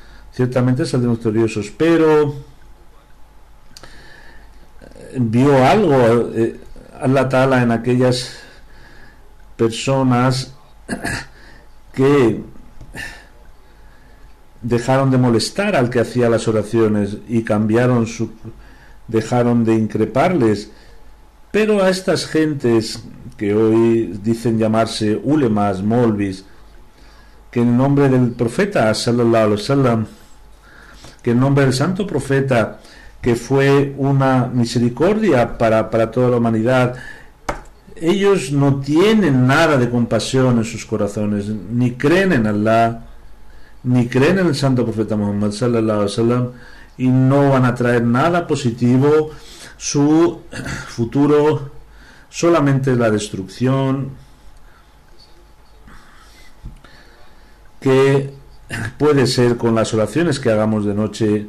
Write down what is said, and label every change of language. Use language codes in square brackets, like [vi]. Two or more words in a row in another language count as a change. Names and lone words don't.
[es] Pero vio algo [ar] الله تعالى [es] en aquellas personas que dejaron de molestar al que hacía las oraciones y dejaron de increparles. Pero a estas gentes que hoy dicen llamarse ulemas, molvis, que en nombre del profeta [ar] صلى الله عليه وسلم, [es] que en nombre del santo profeta, que fue una misericordia para toda la humanidad, ellos no tienen nada de compasión en sus corazones, ni creen en Allah, ni creen en el santo profeta Muhammad [ar] صلى الله عليه وسلم, [es] y no van a traer nada positivo. Su futuro solamente es la destrucción, que puede ser con las oraciones que hagamos de noche.